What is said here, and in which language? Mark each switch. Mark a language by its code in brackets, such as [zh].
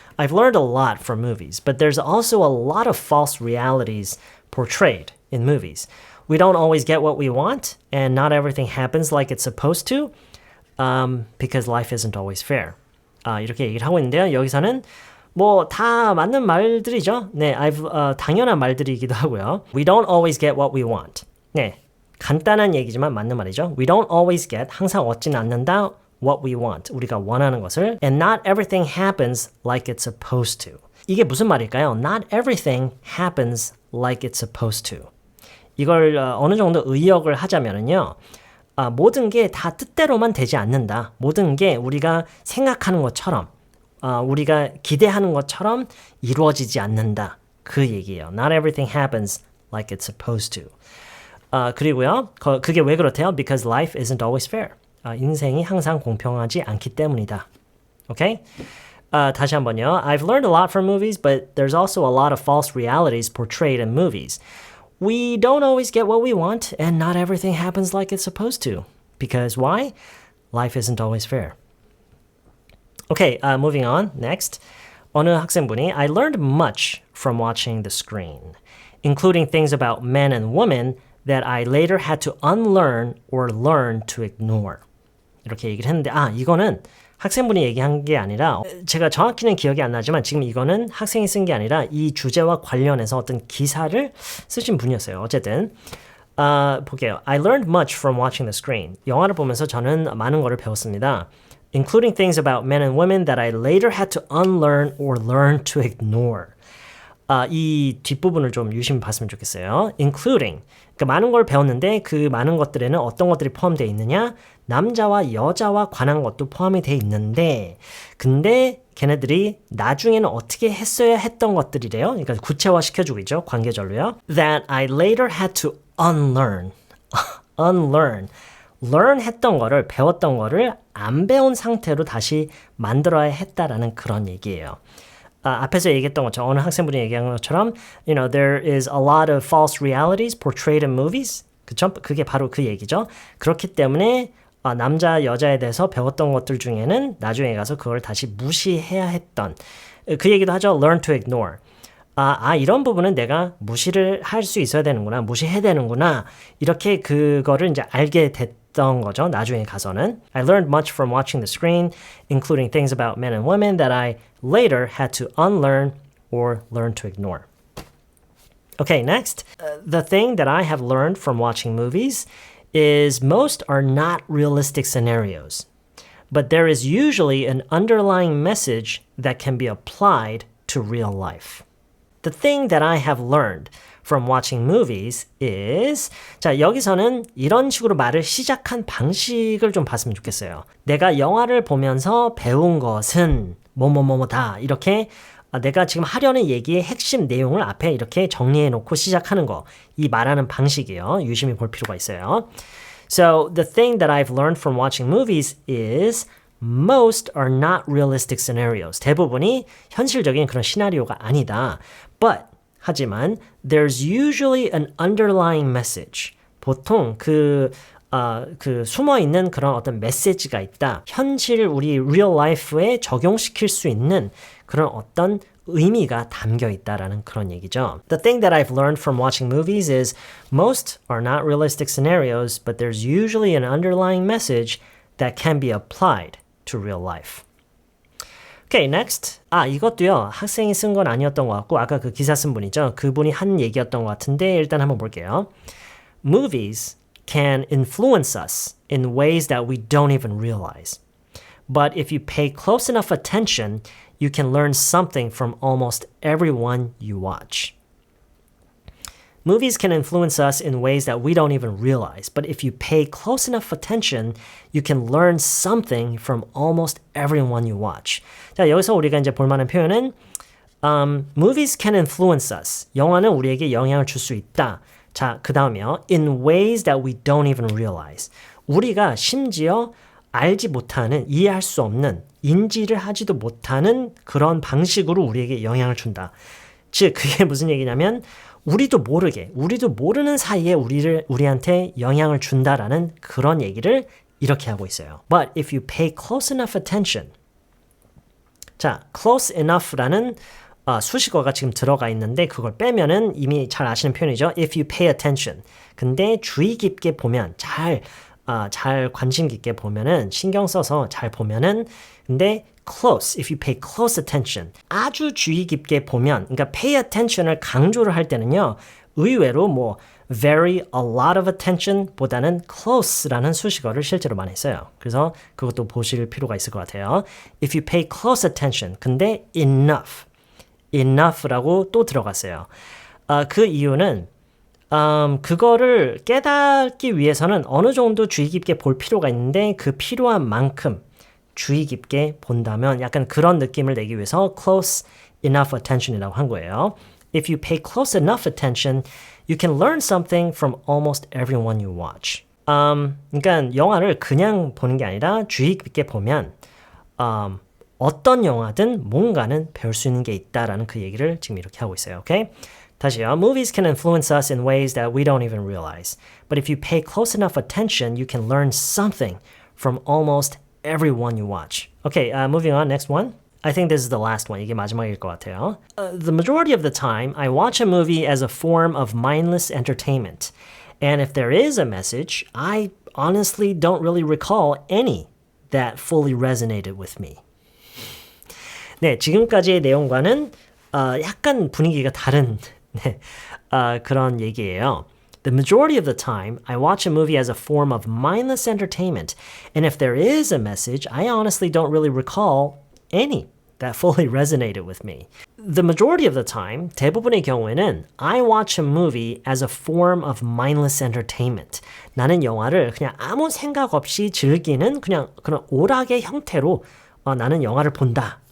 [en] I've learned a lot from movies, but there's also a lot of false realities portrayed in movies. We don't always get what we want, and not everything happens like it's supposed to, because life isn't always fair. [ko] 이렇게 얘기를 하고 있는데요. 여기서는 뭐 다 맞는 말들이죠. 네, 당연한 말들이기도 하고요. [en] We don't always get what we want. [ko] 네, 간단한 얘기지만 맞는 말이죠. [en] We don't always get, [ko] 항상 얻지는 않는다. [en] What we want, [ko] 우리가 원하는 것을 [en] And not everything happens like it's supposed to. [ko] 이게 무슨 말일까요? [en] Not everything happens like it's supposed to. [ko] 이걸 어느 정도 의역을 하자면은요. 모든 게 다 뜻대로만 되지 않는다. 모든 게 우리가 생각하는 것처럼 우리가 기대하는 것처럼 이루어지지 않는다. 그 얘기예요. [en] Not everything happens like it's supposed to. [ko] 그리고요. 그게 왜 그렇대요? [en] Because life isn't always fair. [ko] 인생이 항상 공평하지 않기 때문이다. 오케이? 다시 한번요. [en] I've learned a lot from movies, but there's also a lot of false realities portrayed in movies. We don't always get what we want, and not everything happens like it's supposed to. Because why? Life isn't always fair. Okay, moving on. Next. [ko] 어느 학생분이 [en] I learned much from watching the screen, including things about men and women that I later had to unlearn or learn to ignore. [ko] 이렇게 얘기를 했는데 이거는 학생분이 얘기한 게 아니라 제가 정확히는 기억이 안 나지만 지금 이거는 학생이 쓴 게 아니라 이 주제와 관련해서 어떤 기사를 쓰신 분이었어요. 어쨌든 볼게요. I learned much from watching the screen. 영화를 보면서 저는 많은 거를 배웠습니다. Including things about men and women that I later had to unlearn or learn to ignore. 이 뒷부분을 좀 유심히 봤으면 좋겠어요. Including. 그러니까 많은 걸 배웠는데 그 많은 것들에는 어떤 것들이 포함되어 있느냐? 남자와 여자와 관한 것도 포함이 되어 있는데 근데 걔네들이 나중에는 어떻게 했어야 했던 것들이래요. 그러니까 구체화시켜주고 있죠. 관계절로요. [en] That I later had to unlearn. unlearn. [ko] learn 했던 거를, 배웠던 거를 안 배운 상태로 다시 만들어야 했다라는 그런 얘기예요. 앞에서 얘기했던 것처럼 어느 학생분이 얘기한 것처럼 [en] there is a lot of false realities portrayed in movies. [ko] 그쵸? 그게 바로 그 얘기죠. 그렇기 때문에 남자, 여자에 대해서 배웠던 것들 중에는 나중에 가서 그걸 다시 무시해야 했던 그 얘기도 하죠. [en] learn to ignore. [ko] 이런 부분은 내가 무시를 할 수 있어야 되는구나. 무시해야 되는구나. 이렇게 그거를 이제 알게 됐던 거죠. 나중에 가서는. [en] I learned much from watching the screen, including things about men and women that I later had to unlearn or learn to ignore. Okay, next. The thing that I have learned from watching movies is most are not realistic scenarios. But there is usually an underlying message that can be applied to real life. The thing that I have learned from watching movies is [ko] 자, 여기서는 이런 식으로 말을 시작한 방식을 좀 봤으면 좋겠어요. 내가 영화를 보면서 배운 것은 뭐뭐뭐뭐다. 이렇게 내가 지금 하려는 얘기의 핵심 내용을 앞에 이렇게 정리해 놓고 시작하는 거. 이 말하는 방식이에요. 유심히 볼 필요가 있어요. [en] So the thing that I've learned from watching movies is most are not realistic scenarios. [ko] 대부분이 현실적인 그런 시나리오가 아니다. [en] But [ko] 하지만 [en] there's usually an underlying message. [ko] 보통 그 숨어 있는 그런 어떤 메시지가 있다. 현실 우리 real life에 적용시킬 수 있는 그런 어떤 의미가 담겨 있다라는 그런 얘기죠. [en] The thing that I've learned from watching movies is most are not realistic scenarios, but there's usually an underlying message that can be applied to real life. Okay, next. [ko] 이것도요. 학생이 쓴 건 아니었던 것 같고 아까 그 기사 쓴 분이죠. 그분이 한 얘기였던 것 같은데 일단 한번 볼게요. [en] Movies can influence us in ways that we don't even realize. But if you pay close enough attention, you can learn something from almost everyone you watch. Movies can influence us in ways that we don't even realize. But if you pay close enough attention, you can learn something from almost everyone you watch. [ko] 자, 여기서 우리가 이제 볼 만한 표현은 [en] movies can influence us. [ko] 영화는 우리에게 영향을 줄 수 있다. 자, 그 다음에요. [en] In ways that we don't even realize. [ko] 우리가 심지어 알지 못하는, 이해할 수 없는, 인지를 하지도 못하는 그런 방식으로 우리에게 영향을 준다. 즉, 그게 무슨 얘기냐면 우리도 모르는 사이에 우리한테 영향을 준다라는 그런 얘기를 이렇게 하고 있어요. [en] But if you pay close enough attention. [ko] 자, close enough라는 수식어가 지금 들어가 있는데 그걸 빼면은 이미 잘 아시는 표현이죠. [en] If you pay attention. [ko] 근데 주의 깊게 보면 잘 관심 깊게 보면은 신경 써서 잘 보면은 근데 close, [en] if you pay close attention. [ko] 아주 주의 깊게 보면 그러니까 [en] pay attention [ko] 을 강조를 할 때는요. 의외로 [en] very a lot of attention [ko] 보다는 close라는 수식어를 실제로 많이 써요. 그래서 그것도 보실 필요가 있을 것 같아요. [en] If you pay close attention. [ko] 근데 enough라고 또 들어갔어요. 그 이유는 그거를 깨닫기 위해서는 어느 정도 주의 깊게 볼 필요가 있는데 그 필요한 만큼 주의 깊게 본다면 약간 그런 느낌을 내기 위해서 [en] close enough attention [ko] 이라고 한 거예요. [en] If you pay close enough attention, you can learn something from almost everyone you watch. [ko] 그러니까 영화를 그냥 보는 게 아니라 주의 깊게 보면 어떤 영화든 뭔가는 배울 수 있는 게 있다라는 그 얘기를 지금 이렇게 하고 있어요. Okay? 다시요. [en] Movies can influence us in ways that we don't even realize. But if you pay close enough attention, you can learn something from almost everyone you watch. Okay, moving on. Next one. I think this is the last one. [ko] 이게 마지막일 것 같아요. [en] The majority of the time, I watch a movie as a form of mindless entertainment. And if there is a message, I honestly don't really recall any that fully resonated with me. [ko] 네, 지금까지의 내용과는 약간 분위기가 다른 그런 얘기예요. [en] The majority of the time, I watch a movie as a form of mindless entertainment. And if there is a message, I honestly don't really recall any that fully resonated with me. The majority of the time, [ko] 대부분의 경우에는 [en] I watch a movie as a form of mindless entertainment. [ko] 나는 영화를 그냥 아무 생각 없이 즐기는 그냥 그런 오락의 형태로 나는 영화를 본다.